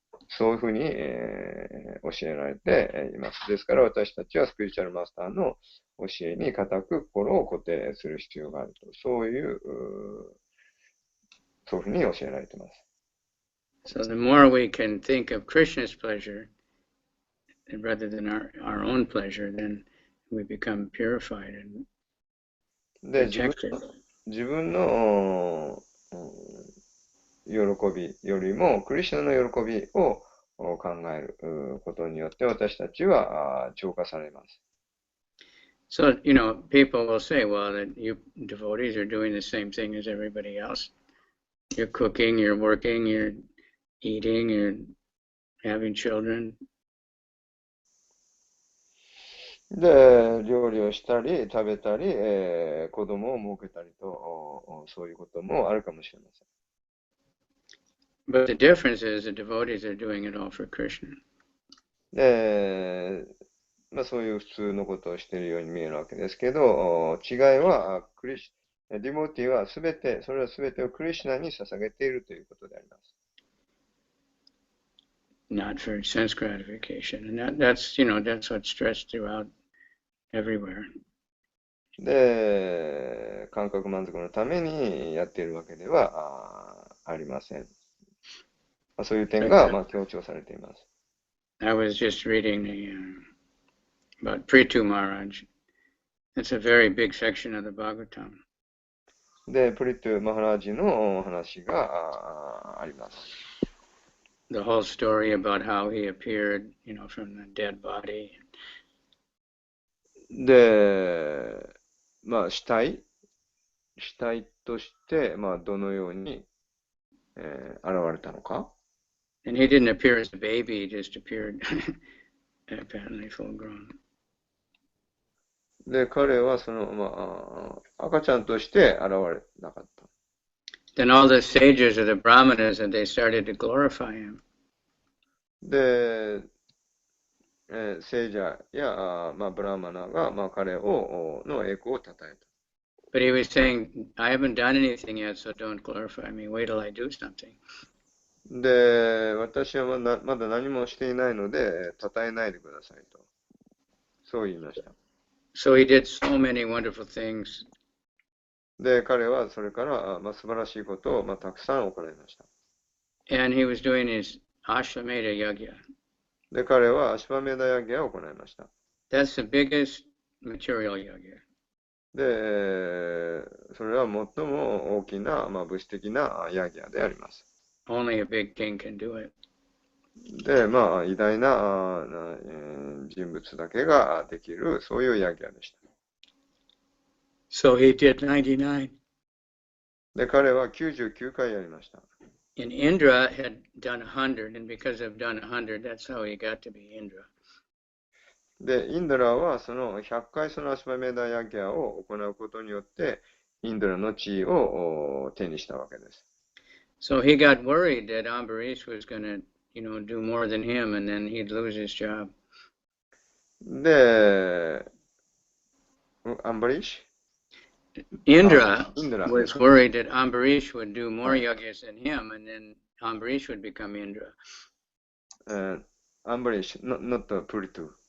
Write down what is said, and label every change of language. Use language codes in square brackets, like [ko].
[ja] そういうふうに、教えられています。ですから私たちはスピリチュアルマスターの教えに固く心を固定する必要があると。そういうふうに教えられています。 [en] So the more we can think of Krishna's pleasure rather than our own pleasure, then we become purified and protected. [ja] 自分の喜びよりも、クリシュナの喜びを考えることによって私たちは浄化されます。 [en] So, people will say, well, that you devotees are doing the same thing as everybody else. You're cooking, you're working, you're eating, you're having children. [ja] で、料理をしたり、食べたり、子供を設けたりと、そういうこともあるかもしれません。 [en] But the difference is the devotees are doing it all for Krishna. [ja] で、そういう普通のことをしているように見えるわけですけど、違いは、ディモティはそれはすべてをクリシュナに捧げているということであります。 [en] Not for sense gratification. And that's what's stressed throughout everywhere. [ja] で、感覚満足のためにやっているわけではありません。そういう点が強調されています。 [en] I was just reading about Prithu Maharaj. It's a very big section of the Bhagavatam. [ja] で、プリトゥ・マハラージの話があります。 [en] The whole story about how he appeared, from the dead body. [ja] で、死体として、どのように、現れたのか。 [en] And he didn't appear as a baby, he just appeared apparently full grown. [ja] で、彼は赤ちゃんとして現れなかった。 [en] Then all the sages of the Brahmanas, and they started to glorify him. [ja] で、聖者や、ブラーマナが、彼の栄光を称えた。 [en] But he was saying, I haven't done anything yet, so don't glorify me. Wait till I do something. [ja] で、私はまだ何もしていないので、称えないでくださいと。そう言いました。 [en] So he did so many wonderful things. [ja] で、彼はそれから、素晴らしいことを、たくさん行いました。 [en] And he was doing his Ashwamedha Yagya. [ja] で、彼はアシュバメダヤギャを行いました。 [en] That's the biggest material yagya. [ja] で、それは最も大きな、物質的なヤギャであります。 [en] Only a big king can do it. [ja] で、まあ、偉大な人物だけができる、そういうヤギャでした。 [en] So he did 99. [ja] で、彼は99回やりました。 [en] And Indra had done 100, and because of done 100, that's how he got to be Indra. [ja] で、インドラはその100回そのアシュマメダヤギャを行うことによって、インドラの地位を手にしたわけです。 [en] So he got worried that Ambarish was going to, do more than him, and then he'd lose his job. [ja] で、アンバリッシ [en] Indra Indra. was worried that Ambarish would do more yajnas than him, and then Ambarish would become Indra. アンバリッシ not Puritu.